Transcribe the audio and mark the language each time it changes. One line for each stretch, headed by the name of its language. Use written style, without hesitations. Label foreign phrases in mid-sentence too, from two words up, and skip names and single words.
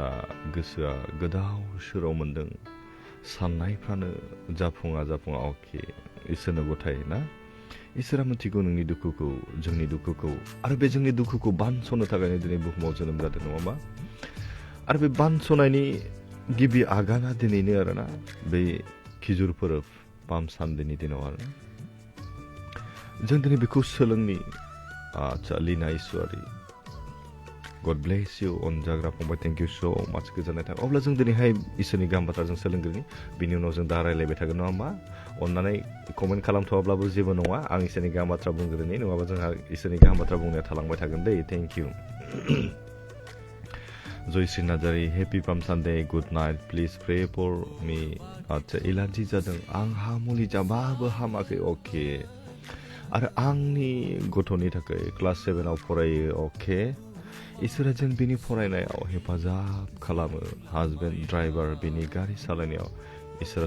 Bodo: गोसोआ गोदाव सोराव मोनदों साननायफ्रानो जाफुङा अके इसोरनो गथाय ना इसोरा मिथिगौ नोंनि दुखुखौ जोंनि दुखुखौ आरो बे जोंनि दुखुखौ बानस'नो थाखायनो दिनै बुहुमाव जोनोम जादों नङा होमबा आरो बे बानस'नायनि गिबि आगाना दिनैनो आरोना बे खिजुर फोरबो पाम सानडेनि दिनाव आरो जों दिनै बेखौ सोलोंनि आच्छा लिना इसवारी
English: God bless you
Bodo: अनजाग्रा फंबाय
English: thank you so much
Bodo: गोजोननाय थाबाय अब्ला जों दिनैहाय इसोरनि गाहाम बाथ्राजों सोलोंग्रोनि बिनि उनाव जों दा रायलायबाय थागोन नङा होमबा अन्नानै कमेन्ट खालामथ'वाब्लाबो जेबो नङा आं इसोरनि गाहाम बाथ्रा बुंग्रोनि नङाबा जोंहा इसोरनि गाहाम बाथ्रा बुंनाया थालांबाय थागोन दै
English: thank you
Bodo: जयश्री नार्जारी
English: happy Palm Sunday good night please pray for me
Bodo: आच्छा एलार्जि जादों आंहा मुलि जाबाबो हामाखै अके आरो आंनि गथ'नि थाखाय क्लास 7 आव फरायो अके इसोरा जों बिनि फरायनायाव हेफाजाब खालामो हाजबेन्ड ड्राइभार बिनि गारि सालायनायाव इसोरा